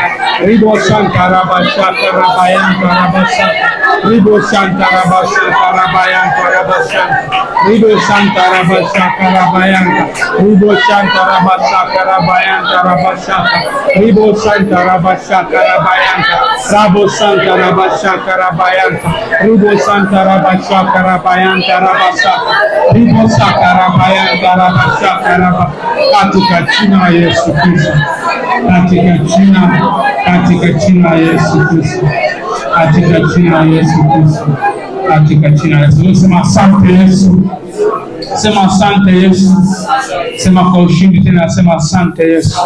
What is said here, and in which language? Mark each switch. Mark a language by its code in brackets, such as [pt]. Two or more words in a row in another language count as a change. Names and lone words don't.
[sw] Ribo shanta rabashaka rabayanta rabasaka. Ribo shanta rabashaka rabayanta rabasaka. Ribo shanta rabashaka rabayanta. Ribo shanta rabashaka rabayanta rabasaka. Ribo shanta rabashaka rabayanta. Rabo santa rabashaka rabayanta. Ribo santa rabashaka rabayanta rabasaka. Ribo santa rabayanta rabashaka rabayanta. Katika jina la Yesu Kristo. Katika jina la Yesu Kristo. Katika jina la Yesu Kristo. Katika jina la Yesu. Sema asante Yesu. Sema asante Yesu. Sema kwa ushindi tena, sema asante Yesu.